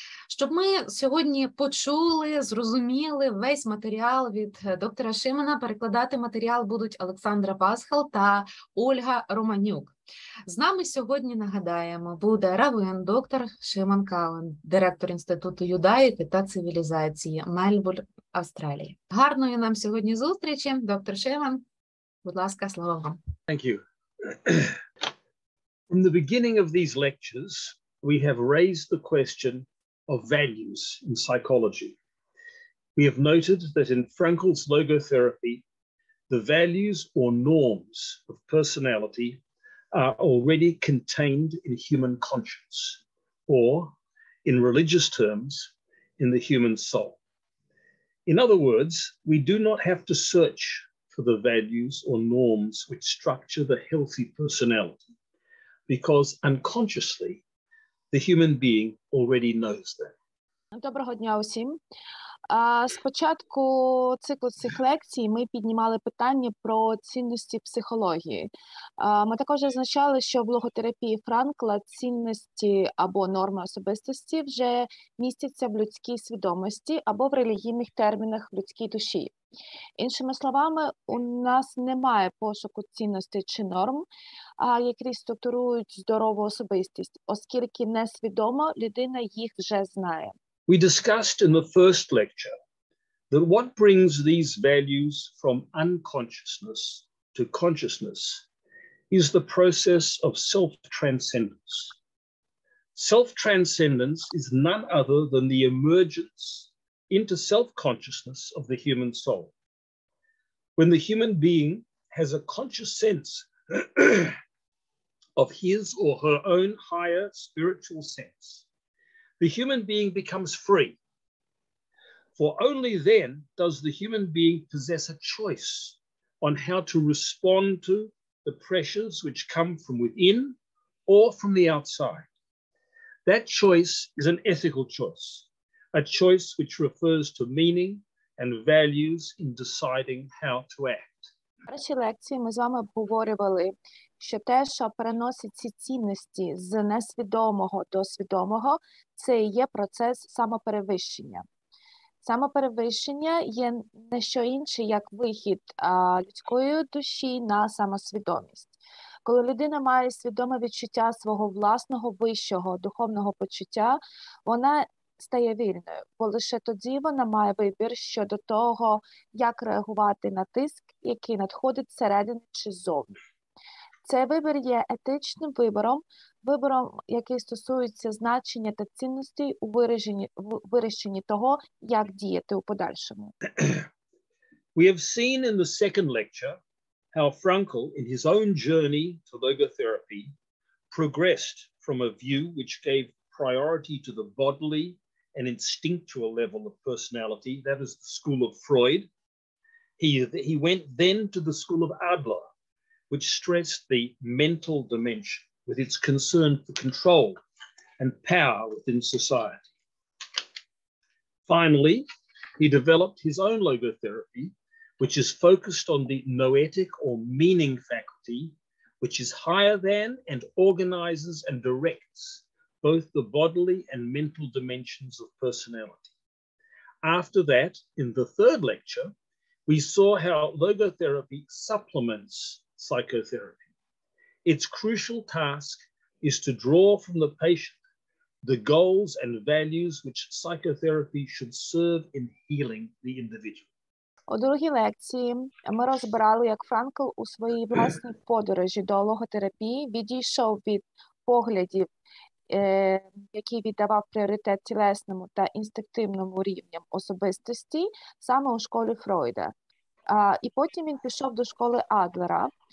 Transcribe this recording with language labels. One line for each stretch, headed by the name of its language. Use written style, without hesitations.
Ukrainian: Щоб ми сьогодні почули, зрозуміли весь матеріал від доктора Шимана, перекладати матеріал будуть Олександра Пасхал та Ольга Романюк. З нами сьогодні, нагадаємо, буде раввин доктор Шиман Каuen, директор Інституту юдаїки та цивілізації, Мельбурн, Австралія. Гарної нам сьогодні зустрічі. Доктор Шиман, будь ласка, слово вам.
English: Thank you. From the beginning of these lectures, we have raised the question of values in psychology. We have noted that in Frankl's logotherapy, the values or norms of personality are already contained in human conscience, or, in religious terms, in the human soul. In other words, we do not have to search for the values or norms which structure the healthy personality, because unconsciously, the human being already knows them.
Ukrainian: Доброго дня усім. Спочатку циклу цих лекцій ми піднімали питання про цінності психології. Ми також зазначали, що в логотерапії Франкла цінності або норми особистості вже містяться в людській свідомості або в релігійних термінах в людській душі. Іншими словами, у нас немає пошуку цінностей чи норм, які структурують здорову особистість, оскільки несвідомо людина їх вже знає.
English: We discussed in the first lecture that what brings these values from unconsciousness to consciousness is the process of self-transcendence. Self-transcendence is none other than the emergence into self-consciousness of the human soul. When the human being has a conscious sense of his or her own higher spiritual sense, the human being becomes free. For only then does the human being possess a choice on how to respond to the pressures which come from within or from the outside. That choice is an ethical choice, a choice which refers to meaning and values in deciding how to act.
Ukrainian: В першій лекції ми з вами обговорювали, що те, що переносить ці цінності з несвідомого до свідомого, це і є процес самоперевищення. Самоперевищення є не що інше, як вихід людської душі на самосвідомість. Коли людина має свідоме відчуття свого власного вищого духовного почуття, вона стає вільною, бо лише тоді вона має вибір щодо того, як реагувати на тиск, який надходить зсередини чи ззовні. Цей вибір є етичним вибором, який стосується значення та цінностей у вирішенні того, як діяти у подальшому.
English: We have seen in the second lecture how Frankl, in his own journey to logotherapy, progressed from a view which gave priority to the bodily and instinctual level of personality, that is the school of Freud. He went then to the school of Adler, which stressed the mental dimension with its concern for control and power within society. Finally, he developed his own logotherapy, which is focused on the noetic or meaning faculty, which is higher than and organizes and directs both the bodily and mental dimensions of personality. After that, in the third lecture, we saw how logotherapy supplements psychotherapy. Its crucial task is to draw from the patient the goals and values which psychotherapy should serve in healing the individual.
Ukrainian: У другій лекції ми розбирали, як Франкл у своїй власній подорожі до логотерапії відійшов від поглядів, який віддавав пріоритет тілесному та інстинктивному рівням особистості саме у школі Фройда. І потім він пішов до школи Адлера,